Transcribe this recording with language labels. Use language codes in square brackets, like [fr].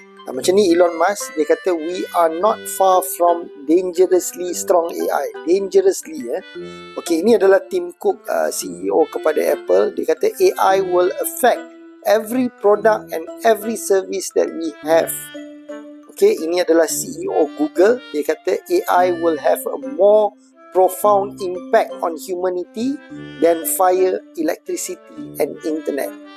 [ms] Macam ni Elon Musk, dia kata [en] we are not far from dangerously strong AI. Dangerously. [ms] Okay, ini adalah Tim Cook, CEO kepada Apple. Dia kata [en] AI will affect every product and every service that we have. [ms] Okay, ini adalah CEO Google. Dia kata [en] AI will have a more profound impact on humanity than fire, electricity and internet.